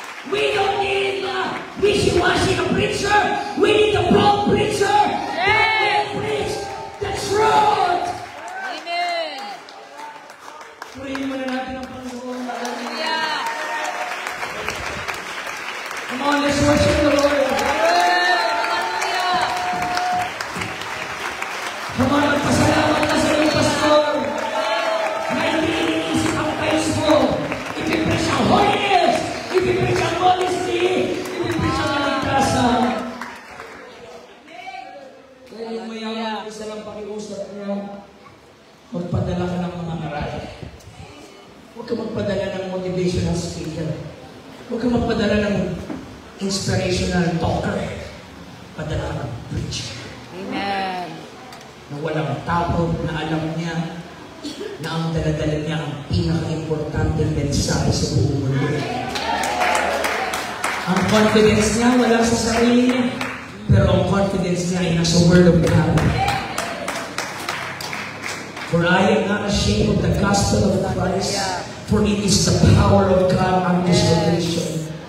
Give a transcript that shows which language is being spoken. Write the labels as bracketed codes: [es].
[en] We don't need a wishy-washy preacher. We need a bold preacher. That will preach the truth. Amen. [tl] Purihin muna natin ang Panginoon. Hallelujah. [en] Come on, let's worship the Lord. Hallelujah. Come on, [tl] magpasalamat ka sa iyong pastor. Na hindi iniisip ang face mo. Ipipreach ang holiness. Ipipreach ang modesty. Ipipreach ang kaligtasan. Kaya yung mayaman, isa lang pakiusap niya, magpadala ka ng mga aral. Huwag ka magpadala ng motivational speaker. Huwag ka magpadala ng inspirational talker. Padala ka ng preacher. Amen. Na walang tapon, na alam niya na ang daladala niya ang pinaka-importanteng mensahe sa buong mundo. Ang confidence niya wala sa sarili niya, pero ang confidence niya ay nasa Word of God. [en] For I am not ashamed of the gospel of Christ, for it is the power of God unto salvation.